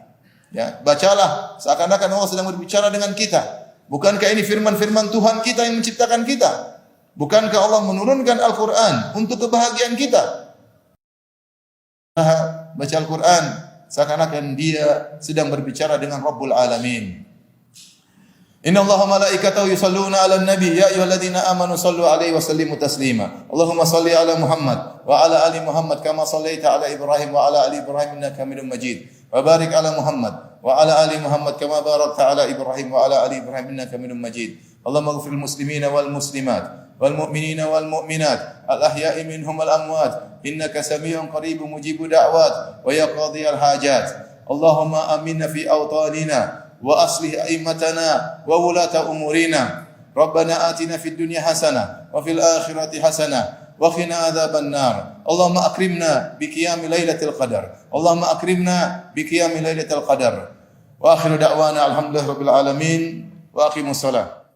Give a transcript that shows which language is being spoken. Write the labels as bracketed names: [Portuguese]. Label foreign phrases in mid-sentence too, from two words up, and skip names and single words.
[Indonesian] Ya, bacalah seakan-akan Allah sedang berbicara dengan kita. Bukankah ini firman-firman Tuhan kita yang menciptakan kita? Bukankah Allah menurunkan Al-Quran untuk kebahagiaan kita? Baca Al-Quran seakan-akan dia sedang berbicara dengan [Arabic] رب العالمين. إن الله وملائكته يصلون على النبي يا أيها الذين آمنوا صلوا عليه وسلموا تسليما. اللهم صل على محمد وعلى آل محمد كما صليت على إبراهيم وعلى آل إبراهيم إنك حميد مجيد. وبارك على محمد وعلى آل محمد كما باركت على إبراهيم وعلى آل إبراهيم إنك حميد مجيد. اللهم اغفر للمسلمين والمسلمات والمؤمنين والمؤمنات الأحياء منهم والأموات إنك سميع قريب مجيب الدعوات ويا قاضي الحاجات. اللهم آمنا في أوطاننا وأصلح أئمتنا وولاة أمورنا. ربنا آتنا في الدنيا حسنة وفي الآخرة حسنة وقنا عذاب النار. اللهم أكرمنا بقيام ليلة القدر اللهم أكرمنا بقيام ليلة القدر. وآخر دعوانا الحمد لله رب العالمين وأقم الصلاة.